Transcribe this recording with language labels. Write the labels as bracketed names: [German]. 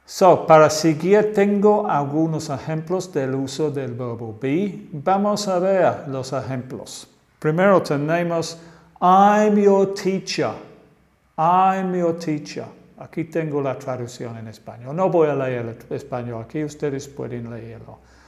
[Spanish] So, para seguir tengo algunos ejemplos del uso del verbo be. Vamos a ver los ejemplos. Primero tenemos [English] I'm your teacher. I'm your teacher. [Spanish] Aquí tengo la traducción en español. No voy a leer el español. Aquí ustedes pueden leerlo.